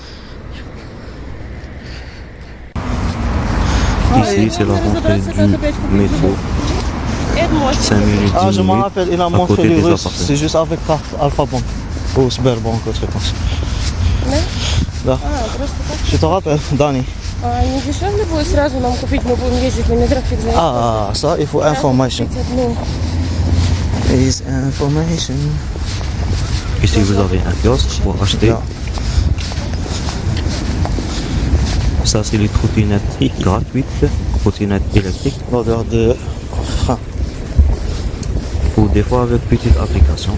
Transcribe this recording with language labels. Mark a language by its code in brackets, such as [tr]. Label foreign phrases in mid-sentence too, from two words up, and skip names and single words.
[fr] Ici, c'est la rentrée du métro. 5 minutes, 10 Ah, je me minutes rappelle, il a à montré côté les des Russes. appartements. C'est juste avec carte Alpha Bank. Ou Sberbank, autre chose. [ru] Да. Просто так. [fr] Je te rappelle, Dani. [ru] А не дешевле будет сразу нам купить, мы будем ездить на метро, фиг знает. [fr] Ah, ça, il faut information. [ru] Купить одну. [en] Is information. [fr] Ici, vous avez un kiosque pour acheter. [en] Yeah. [fr] Ça, c'est les trottinettes gratuites, trottinettes électriques, L'odeur de frein. ou des fois avec petite application.